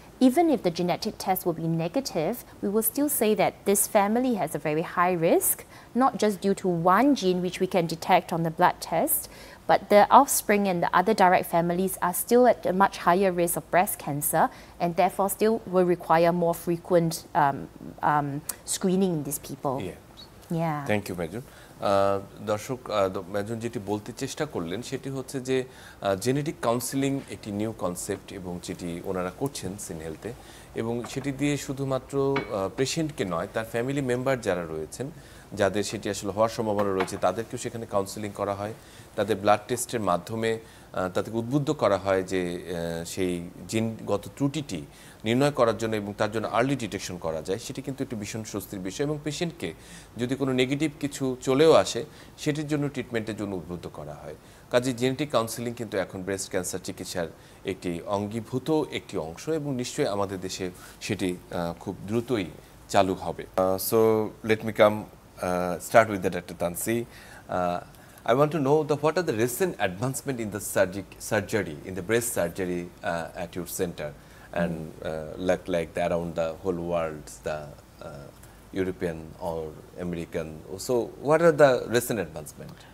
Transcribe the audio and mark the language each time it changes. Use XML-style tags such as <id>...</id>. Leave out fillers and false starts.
<en>Even if the genetic test will be negative, we will still say that this family has a very high risk, not just due to one gene which we can detect on the blood test, but the offspring and the other direct families are still at a much higher risk of breast cancer, and therefore still will require more frequent screening in these people. Yeah. Thank you, Majun.</en> <bn>দর্শক ম্যাজন যেটি বলতে চেষ্টা করলেন সেটি হচ্ছে যে genetic counselling একটি new concept এবং যেটি ওনারা করছেন সিন হেলথে, এবং সেটি দিয়ে শুধুমাত্র পেশেন্টকে নয়, তার ফ্যামিলি মেম্বার যারা রয়েছেন, যাদের সেটি আসলে হওয়ার সম্ভাবনা রয়েছে, তাদেরকেও সেখানে কাউন্সেলিং করা হয়। তাদের ব্লাড টেস্টের মাধ্যমে তাদেরকে উদ্বুদ্ধ করা হয় যে সেই জিনগত ত্রুটিটি নির্ণয় করার জন্য এবং তার জন্য আর্লি ডিটেকশন করা যায়। সেটি কিন্তু একটি ভীষণ স্বস্তির বিষয়, এবং পেশেন্টকে যদি কোনো নেগেটিভ কিছু চলেও আসে সেটির জন্য ট্রিটমেন্টের জন্য উদ্বুদ্ধ করা হয়। কাজে জেনেটিক কাউন্সেলিং কিন্তু এখন ব্রেস্ট ক্যান্সার চিকিৎসার একটি অঙ্গীভূত একটি অংশ, এবং নিশ্চয়ই আমাদের দেশে সেটি খুব দ্রুতই চালু হবে।</bn> <en>So let me come start with Dr. Tansi. I want to know what are the recent advancement in the surgery, in the breast surgery at your center, and like around the whole world, the European or American. So what are the recent advancement?</en>